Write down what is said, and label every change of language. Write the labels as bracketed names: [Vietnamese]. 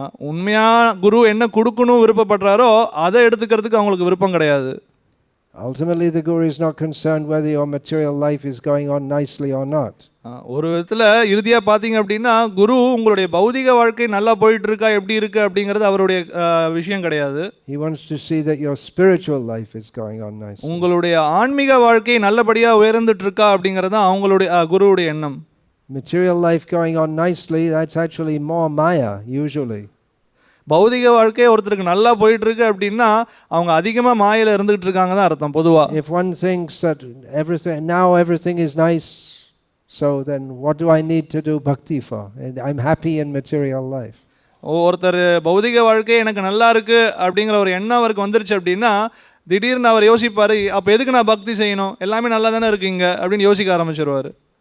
[Tamil] உண்மையா குரு என்ன கொடுக்கணும் விருப்பப்படுறாரோ அதை எடுத்துக்கிறதுக்கு அவங்களுக்கு விருப்பம் கிடையாது. [English] Ultimately the guru is not concerned whether your material life is going on nicely or not. [Tamil] ஒரு விதத்துல இறுதியா பாத்தீங்க அப்படின்னா, குரு உங்களுடைய பௌதிக வாழ்க்கை நல்லா போயிட்டு இருக்கா எப்படி இருக்கு அப்படிங்கிறது அவருடைய விஷயம் கிடையாது. [English] He wants to see that your spiritual life is going on nicely. [Tamil] உங்களுடைய ஆன்மீக வாழ்க்கை நல்லபடியா உயர்ந்துட்டு இருக்கா அப்படிங்கிறது அவங்களுடைய குருவுடைய எண்ணம். [English] Material life going on nicely, that's actually more maya usually. [Tamil] பௌதிக வாழ்க்கை ஒருத்தருக்கு நல்லா போயிட்டு இருக்கு அப்படின்னா அவங்க அதிகமா மாயையில இருந்துட்டு இருக்காங்க தான் அர்த்தம் பொதுவா. [English] If one thinks that everything is nice, so then what do I need to do bhakti for? I'm happy in material life. [Tamil] ஒருத்தர் பௌதிக வாழ்க்கை எனக்கு நல்லா இருக்கு அப்படிங்கிற ஒரு எண்ணம் அவருக்கு வந்துருச்சு அப்படின்னா திடீர்னு அவர் யோசிப்பாரு, அப்ப எதுக்கு நான் பக்தி செய்யணும், எல்லாமே நல்லா தானே இருக்கீங்க அப்படின்னு யோசிக்க ஆரம்பிச்சிருவாரு.